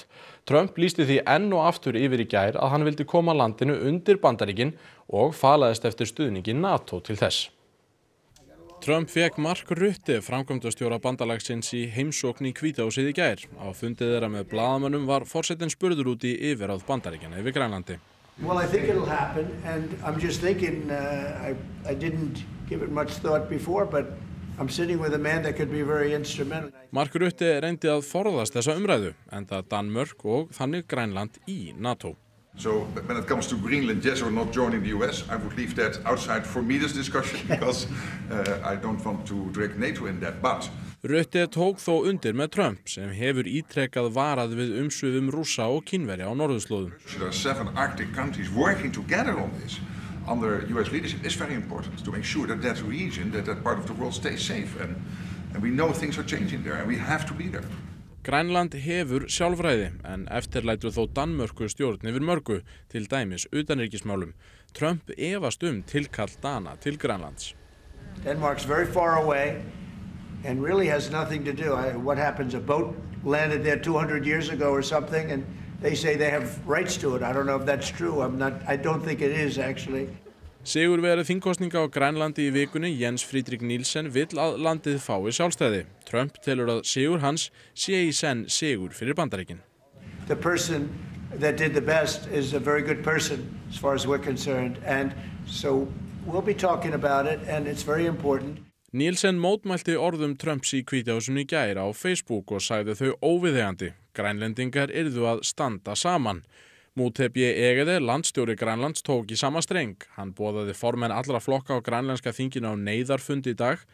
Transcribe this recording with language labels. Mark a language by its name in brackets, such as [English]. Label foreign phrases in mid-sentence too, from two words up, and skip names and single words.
[Icelandic] Trump lýsti því enn og aftur yfir í gær að hann vildi koma landinu undir Bandaríkin og falaðist eftir stuðningi NATO til þess. Trump fékk Mark Rutte, framkvæmdastjóra bandalagsins í heimsókn í Hvítahúsið í gær. Á fundið þeirra með blaðamönnum var forsetinn spurður út í yfirráð Bandaríkjanna yfir Grænlandi. [English] Well, I think it'll happen, and I'm just thinking, I didn't give it much thought before, but I'm sitting with a man that could be very instrumental. [Icelandic] Mark Rutte reyndi að forðast þessa umræðu, enda Danmörk og þannig Grænland í NATO. [English] So when it comes to Greenland, yes or not joining the US, I would leave that outside for me this discussion because I don't want to drag NATO in that. But [Icelandic] Rutte tók þó undir með Trump sem hefur ítrekað varað við umsvifum Rússa og Kínverja á norðurslóðum. [English] There are 7 Arctic countries working together on this under US leadership is very important to make sure that that region, that part of the world stays safe. And we know things are changing there and we have to be there. [Icelandic] Grænland hefur sjálfræði en eftirlætur þó Danmörku stjórn yfir mörgu, til dæmis utanríkismálum. Trump efast tilkall Dana til Grænlands. [English] Denmark's very far away and really has nothing to do. What happens, a boat landed there 200 years ago or something and they say they have rights to it. I don't know if that's true. I don't think it is actually. [Icelandic] Sigurvegari þingkosninga á Grænlandi í vikunni, Jens Friedrich Nielsen, vill að landið fái sjálfstæði. Trump telur að sigur hans sé í senn sigur fyrir Bandaríkin. [English] The person that did the best is a very good person as far as we're concerned, and so we'll be talking about it, and it's very important. [Icelandic] Nielsen mótmælti orðum Trumps í Hvítahúsinu í gær á Facebook og sagði þau óviðeigandi. Grænlendingar yrðu að standa saman. Mútebi Egede, landstjóri Grænlands, tók í sama streng. Hann boðaði formenn allra flokka á grænlenska þinginu á neyðarfundi í dag.